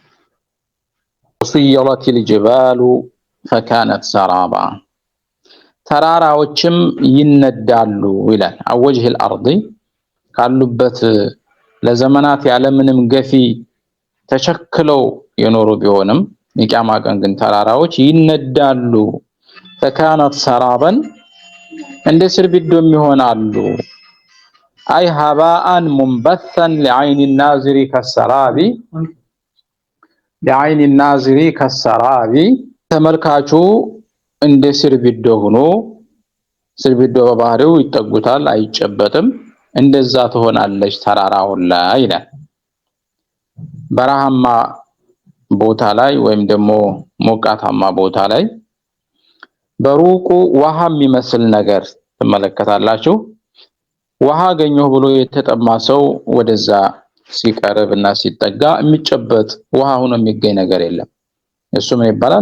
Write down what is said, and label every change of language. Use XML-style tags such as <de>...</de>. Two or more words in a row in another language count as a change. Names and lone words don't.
<ar>وسيرت الجبال فكانت سرابا</ar> <am>ተራራዎችም ይነዳሉ ይላል አወጅህ الارض ካሉበት ለዘመናት ያለምንም ገፊ ተቸክለው የኖሩ ቢሆንም የቂያማ ቀን ግን ተራራዎች ይነዳሉ</am> <ar>فكانت سرابا</ar> <am>እንደ ስርቢዶም ይሆናሉ</am> <ar>أي هباء منبثا لعين الناظر كالسراب لعين الناظر كالسراب</ar> <am>ተመልካቹ እንደ ስርቢዶ ሆኖ ስርቢዶ በባህሪው ይጠጉታል አይጨበጥም እንደዛ ትሆናለች ተራራው ላይ ይላል። በረሃማ ቦታ ላይ ወይም ደግሞ ሞቃታማ ቦታ ላይ በሩቁ ውሃ የሚመስል ነገር ትመለከታላችሁ። ውሃ አገኘሁ ብሎ የተጠማ ሰው ወደዛ ሲቀርብና ሲጠጋ የሚጨበጥ ውሃ ሆኖ የሚገኝ ነገር የለም። እሱ ምን ይባላል?</am>